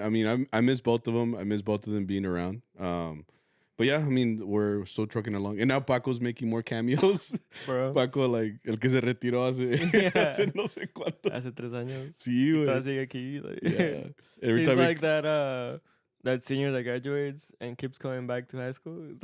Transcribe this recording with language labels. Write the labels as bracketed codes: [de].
[en] I mean, I miss both of them. I miss both of them being around. But yeah, I mean, we're still trucking along. And now Paco's making more cameos. Bro. [es] Paco, like, el que se retiró hace no sé cuánto. Hace 3 años. Sí, güey. Todavía sigue aquí. Like, [en] yeah. He's like that senior that graduates and keeps coming back to high school.